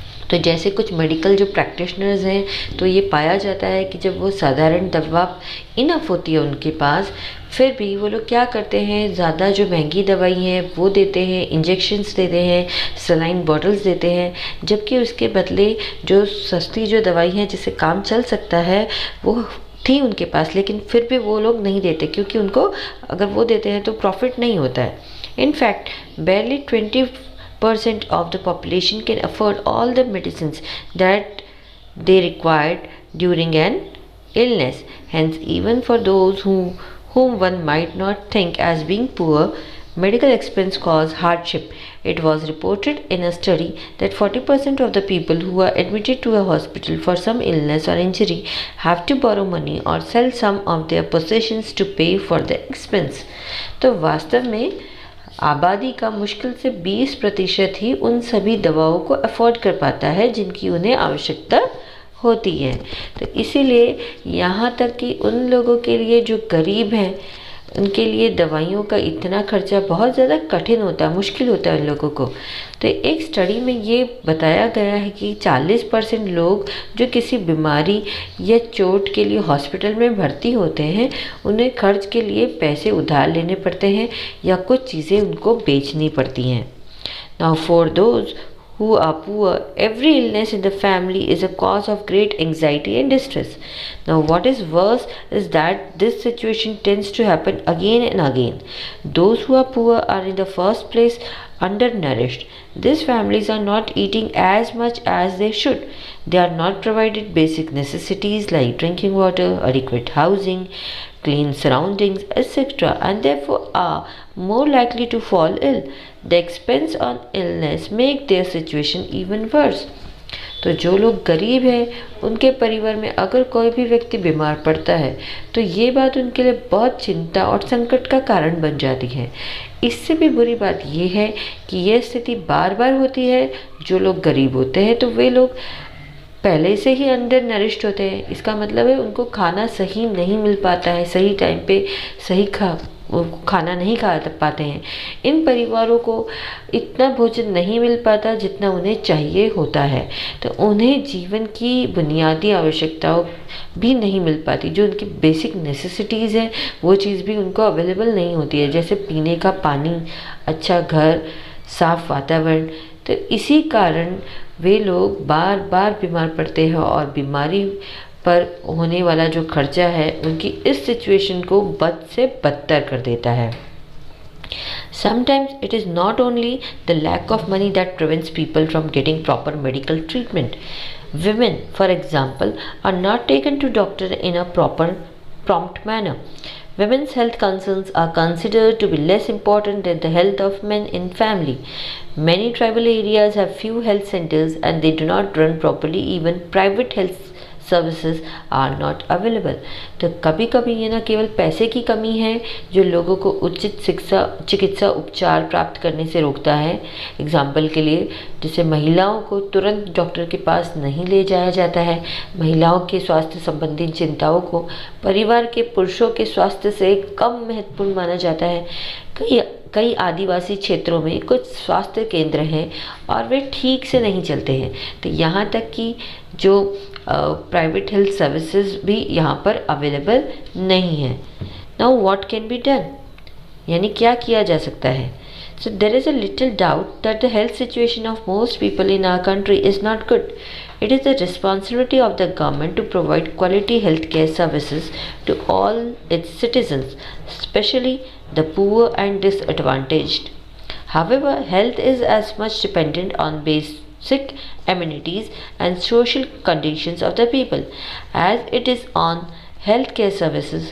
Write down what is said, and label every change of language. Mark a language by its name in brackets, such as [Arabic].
[Hindi] तो जैसे कुछ मेडिकल जो प्रैक्टिशनर्स हैं तो ये पाया जाता है कि जब वो साधारण दवा इनफ होती है उनके पास, फिर भी वो लोग क्या करते हैं, ज़्यादा जो महंगी दवाई हैं वो देते हैं, इंजेक्शन्स देते हैं, सलाइन बॉटल्स देते हैं, जबकि उसके बदले जो सस्ती जो दवाई है जिससे काम चल सकता है वो थी उनके पास, लेकिन फिर भी वो लोग नहीं देते क्योंकि उनको अगर वो देते हैं तो प्रॉफिट नहीं होता है। [English] In fact barely 20% of the population can afford all the medicines that they required during an illness. Hence, even for those whom one might not think as being poor, medical expense cause hardship. It was reported in a study that 40% of the people who are admitted to a hospital for some illness or injury have to borrow money or sell some of their possessions to pay for the expense. [Hindi] तो वास्तव में आबादी का मुश्किल से 20% ही उन सभी दवाओं को अफोर्ड कर पाता है जिनकी उन्हें आवश्यकता होती है। तो इसीलिए यहाँ तक कि उन लोगों के लिए जो गरीब हैं उनके लिए दवाइयों का इतना खर्चा बहुत ज़्यादा कठिन होता है, मुश्किल होता है उन लोगों को। तो एक स्टडी में ये बताया गया है कि 40% लोग जो किसी बीमारी या चोट के लिए हॉस्पिटल में भर्ती होते हैं उन्हें खर्च के लिए पैसे उधार लेने पड़ते हैं या कुछ चीज़ें उनको बेचनी पड़ती हैं। [English] Now for those who are poor, every illness in the family is a cause of great anxiety and distress. Now, what is worse is that this situation tends to happen again and again. Those who are poor are in the first place undernourished. These families are not eating as much as they should. They are not provided basic necessities like drinking water, adequate housing, clean surroundings, etc., and therefore are more likely to fall ill. The expense on illness make their situation even worse. [Hindi] तो जो लोग गरीब हैं उनके परिवार में अगर कोई भी व्यक्ति बीमार पड़ता है तो ये बात उनके लिए बहुत चिंता और संकट का कारण बन जाती है। इससे भी बुरी बात ये है कि यह स्थिति बार बार होती है। जो लोग गरीब होते हैं तो वे लोग पहले से ही अंडर नरिश्ड होते हैं। इसका मतलब है उनको खाना सही नहीं मिल पाता है, सही टाइम पे सही वो खाना नहीं खा पाते हैं। इन परिवारों को इतना भोजन नहीं मिल पाता जितना उन्हें चाहिए होता है, तो उन्हें जीवन की बुनियादी आवश्यकताओं भी नहीं मिल पाती। जो उनकी बेसिक नेसेसिटीज़ हैं वो चीज़ भी उनको अवेलेबल नहीं होती है, जैसे पीने का पानी, अच्छा घर, साफ वातावरण। तो इसी कारण वे लोग बार बार बीमार पड़ते हैं और बीमारी पर होने वाला जो खर्चा है उनकी इस सिचुएशन को बद से बदतर कर देता है। [English] Sometimes it is not only the lack of money that prevents people from getting proper medical treatment. Women, for example, are not taken to doctor in a prompt manner. Women's health concerns are considered to be less important than the health of men in family. Many tribal areas have few health centers and they do not run properly. Even private health services are not available. [Hindi] तो कभी कभी ये ना केवल पैसे की कमी है जो लोगों को उचित चिकित्सा उपचार प्राप्त करने से रोकता है। एग्जाम्पल के लिए, जैसे महिलाओं को तुरंत डॉक्टर के पास नहीं ले जाया जाता है, महिलाओं के स्वास्थ्य संबंधी चिंताओं को परिवार के पुरुषों के स्वास्थ्य से कम महत्वपूर्ण माना जाता है। कई आदिवासी क्षेत्रों में कुछ स्वास्थ्य केंद्र हैं और वे ठीक से नहीं चलते हैं, तो यहाँ तक कि जो प्राइवेट हेल्थ सर्विसेज भी यहाँ पर अवेलेबल नहीं है। [English] now what can be done, [Hindi] यानी क्या किया जा सकता है। [English] So there is a little doubt that the health situation of most people in our country is not good. It is the responsibility of the government to provide quality healthcare services to all its citizens, especially the poor and disadvantaged. However, health is as much dependent on basic amenities and social conditions of the people as it is on healthcare services.